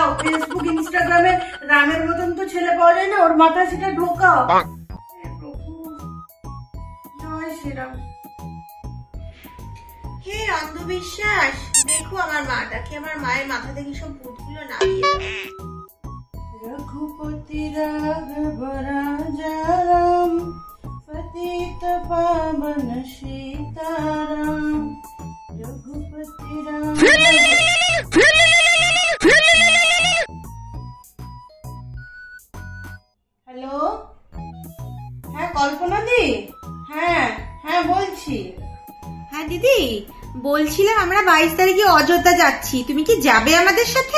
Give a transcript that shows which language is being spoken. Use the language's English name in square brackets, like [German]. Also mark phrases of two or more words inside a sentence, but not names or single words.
[Bangla] ফেসবুক ইনস্টাগ্রামে রামের মতন তো ছেলে পাওয়া যায় না, ওর মাথায় সেটা ঢোকাও। জয় শ্রীরাম। হে অন্ধবিশ্বাস, দেখো আমার মাটাকে, আমার মায়ের মাথা থেকে সব ভূতগুলো নামিয়ে দাও। [Hindi] रघुपति राघव राजा राम, पतित पावन सीताराम। रघुपति राम। [Bangla] হ্যালো, হ্যাঁ কল্পনা দি, হ্যাঁ হ্যাঁ বলছি। হ্যাঁ দিদি, বলছিলাম আমরা 22 তারিখে অযোধ্যা যাচ্ছি, তুমি কি যাবে আমাদের সাথে?